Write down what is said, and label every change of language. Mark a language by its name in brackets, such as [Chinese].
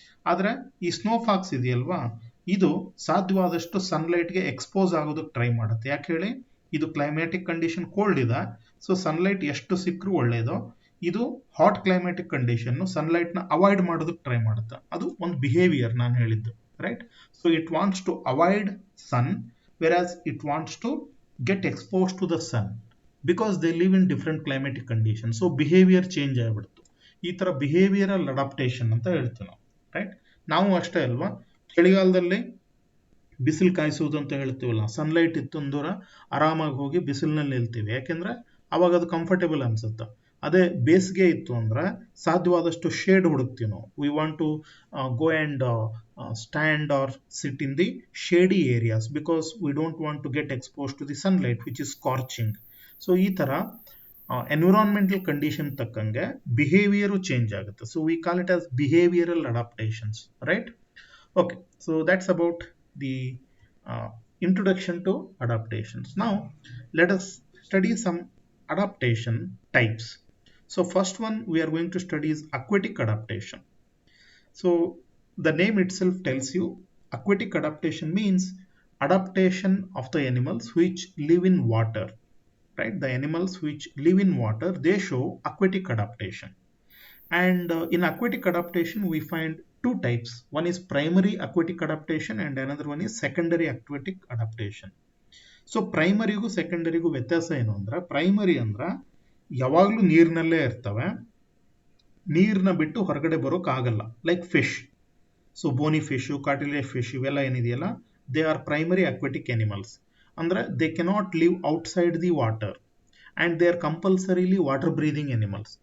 [Kannada] ಆದರೆ ಈ snow fox ಇದೆಯಲ್ವಾ, ಇದು ಸಾಧ್ಯವಾದಷ್ಟು ಸನ್ಲೈಟ್ಗೆ ಎಕ್ಸ್ಪೋಸ್ ಆಗೋದಕ್ಕೆ ಟ್ರೈ ಮಾಡುತ್ತೆ. ಯಾಕೆ ಹೇಳಿ? ಇದು ಕ್ಲೈಮ್ಯಾಟಿಕ್ ಕಂಡೀಷನ್ ಕೋಲ್ಡ್ ಇದೆ, ಸೊ ಸನ್ಲೈಟ್ ಎಷ್ಟು ಸಿಕ್ಕರೂ ಒಳ್ಳೆಯದು. ಇದು ಹಾಟ್ ಕ್ಲೈಮ್ಯಾಟಿಕ್ ಕಂಡೀಷನ್ನು, ಸನ್ಲೈಟ್ನ ಅವಾಯ್ಡ್ ಮಾಡೋದಕ್ಕೆ ಟ್ರೈ ಮಾಡುತ್ತೆ. ಅದು ಒಂದು ಬಿಹೇವಿಯರ್ ನಾನು ಹೇಳಿದ್ದು, right? [English] So it wants to avoid sun, whereas it wants to get exposed to the sun because they live in different climatic conditions. So behavior change [Kannada] ಆಗಿಬಿಡ್ತು. ಈ ಥರ behavioural adaptation ಅಂತ ಹೇಳ್ತೀವಿ ನಾವು, ರೈಟ್? ನಾವು ಅಷ್ಟೇ ಅಲ್ವಾ, ಚಳಿಗಾಲದಲ್ಲಿ ಬಿಸಿಲು ಕಾಯಿಸೋದು ಅಂತ ಹೇಳ್ತೀವಲ್ಲ, ಸನ್ಲೈಟ್ ಇತ್ತು ಅಂದೂರ ಆರಾಮಾಗಿ ಹೋಗಿ ಬಿಸಿಲಿನಲ್ಲಿ ನಿಲ್ತೀವಿ, ಯಾಕೆಂದರೆ ಅವಾಗ ಅದು ಕಂಫರ್ಟೇಬಲ್ ಅನ್ಸುತ್ತೆ. ಅದೇ ಬೇಸಿಗೆ ಇತ್ತು ಅಂದ್ರೆ ಸಾಧ್ಯವಾದಷ್ಟು ಶೇಡ್ ಹುಡುಕ್ತೀವಿ ನಾವು. [English] We want to go and stand or sit in the shady areas because we don't want to get expose to the sunlight which is scorching. [Kannada] So ಈ ಥರ ಎನ್ವಿರಾನ್ಮೆಂಟಲ್ ಕಂಡೀಷನ್ ತಕ್ಕಂಗೆ ಬಿಹೇವಿಯರು ಚೇಂಜ್ ಆಗುತ್ತೆ. [English] So we call it as behavioural adaptations, right? Okay, so that's about the introduction to adaptations. Now let us study some adaptation types. So first one we are going to study is aquatic adaptation. So the name itself tells you aquatic adaptation means adaptation of the animals which live in water, right? The animals which live in water, they show aquatic adaptation. And in aquatic adaptation, we find two types. One is primary aquatic adaptation and another one is secondary aquatic adaptation. [Kannada] So ಪ್ರೈಮರಿಗೂ ಸೆಕೆಂಡರಿಗೂ ವ್ಯತ್ಯಾಸ ಏನು ಅಂದ್ರೆ, primary ಅಂದ್ರೆ ಯಾವಾಗಲೂ ನೀರಿನಲ್ಲೇ ಇರ್ತವೆ, ನೀರನ್ನ ಬಿಟ್ಟು ಹೊರಗಡೆ ಬರೋಕ್ಕಾಗಲ್ಲ. [English] like fish, so bony fish, cartilage fish [Kannada] ಇವೆಲ್ಲ ಏನಿದೆಯಲ್ಲ, [English] They are primary aquatic animals. ಅಂದ್ರೆ they cannot live outside the water and they are compulsorily water breathing animals.